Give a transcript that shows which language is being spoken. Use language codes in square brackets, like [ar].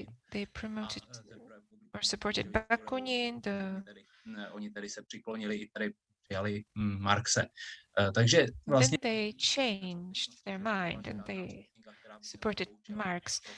[en] they promoted or supported Bakunin. [cs] Oni tedy se přiklonili i tady přijali Marxe. Takže vlastně [en] Then they changed their mind and they supported Marx.